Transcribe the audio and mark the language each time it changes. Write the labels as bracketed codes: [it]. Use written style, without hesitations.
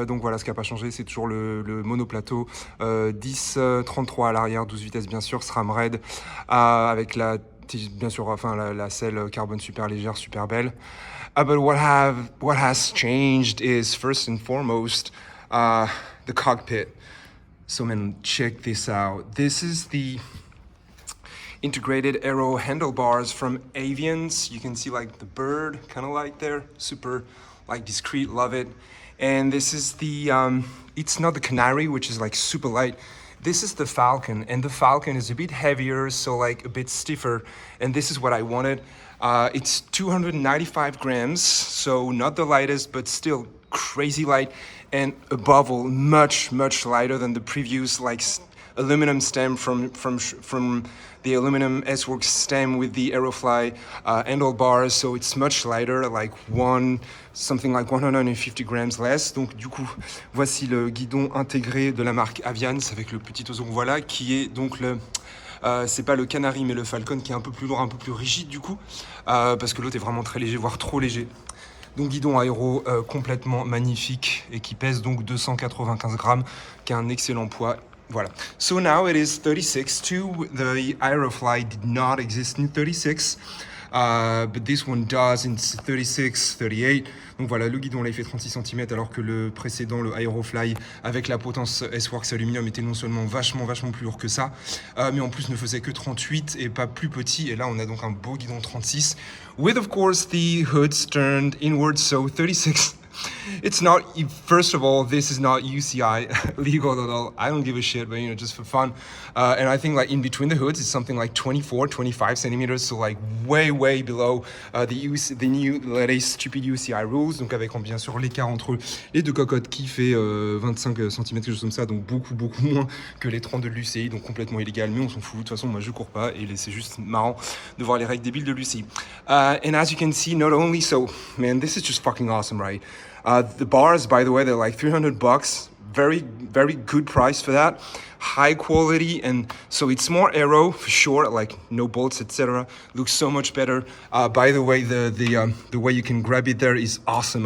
[fr] Donc voilà, ce qui n'a pas changé, c'est toujours le monoplateau, 10-33 à l'arrière, 12 vitesses bien sûr, SRAM raid, avec la, bien sûr, enfin la selle carbone super légère, super belle. [en] But what has changed is, first and foremost, the cockpit. So man, check this out. This is the integrated Aero handlebars from AVIAN. You can see like the bird, kind of like there, super like discreet, love it. And this is the, it's not the Canary, which is like super light. This is the FALCON, and the FALCON is a bit heavier, so like a bit stiffer, and this is what I wanted. It's 295 grams, so not the lightest, but still crazy light, and above all, much lighter than the previous like aluminum stem from the aluminum S-Works stem with the Aerofly handlebars. So it's much lighter, like something like 150 grams less. [fr] Donc du coup, voici le guidon intégré de la marque AVIAN avec le petit oiseau, voilà, qui est donc le c'est pas le Canary mais le Falcon, qui est un peu plus lourd, un peu plus rigide du coup, parce que l'autre est vraiment très léger, voire trop léger. Donc guidon aéro complètement magnifique et qui pèse donc 295 grammes, qui a un excellent poids. [en] Voilà. So now it is 36 too. The Aerofly did not exist in 36. But this one does in 36, 38. [fr] Donc voilà, le guidon là il fait 36 cm, alors que le précédent, le Aerofly avec la potence S-Works aluminium, était non seulement vachement plus lourd que ça, mais en plus ne faisait que 38 et pas plus petit. Et là on a donc un beau guidon 36, [en] with of course the hoods turned inwards, so 36. It's not, first of all, this is not UCI legal at all. I don't give a shit, but you know, just for fun. And I think like in between the hoods, it's something like 24, 25 centimeters, so like way below the new latest stupid UCI rules. [fr] Donc avec bien sûr l'écart entre les deux cocottes qui fait 25 cm, quelque chose comme ça, donc beaucoup moins que les 32 de l'UCI, donc complètement illégal, mais on s'en fout. De toute façon, moi je cours pas et c'est juste marrant de voir les règles débiles de l'UCI. [en] And as you can see, not only so, man, this is just fucking awesome, right? The bars, by the way, they're like $300. Very good price for that. High quality, and so it's more aero for sure, like no bolts, etc. Looks so much better. By the way, the way you can grab it there is awesome.